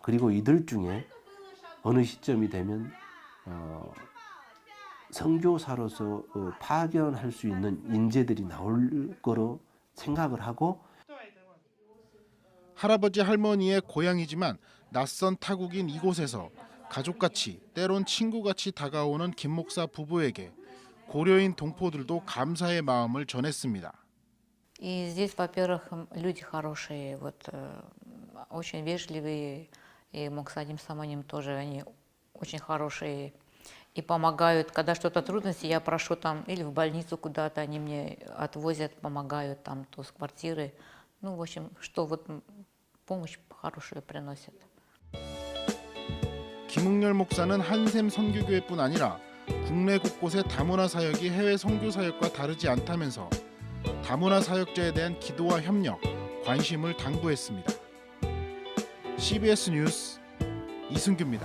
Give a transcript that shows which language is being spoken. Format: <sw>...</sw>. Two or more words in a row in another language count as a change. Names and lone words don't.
<ko>그리고 이들 중에 어느 시점이 되면 선교사로서 파견할 수 있는 인재들이 나올 거로 생각을 하고. 할아버지 할머니의 고향이지만 낯선 타국인 이곳에서 가족같이 때론 친구같이 다가오는 김 목사 부부에게 고려인 동포들도 감사의 마음을 전했습니다.</ko> <ru>И здесь, во-первых, люди хорошие, вот очень вежливые, и</ru> <ko>목사님 사모님</ko> <ru>тоже, они очень хорошие и помогают. Когда что-то трудности, я прошу там или в больницу куда-то, они мне отвозят, помогают там, то с квартиры. Ну, в общем, что вот помощь хорошую приносят.</ru> <ko>김응렬 목사는 한샘 선교교회뿐 아니라 국내 곳곳의 다문화 사역이 해외 선교 사역과 다르지 않다면서 다문화 사역자에 대한 기도와 협력, 관심을 당부했습니다. CBS 뉴스 이승규입니다.</ko>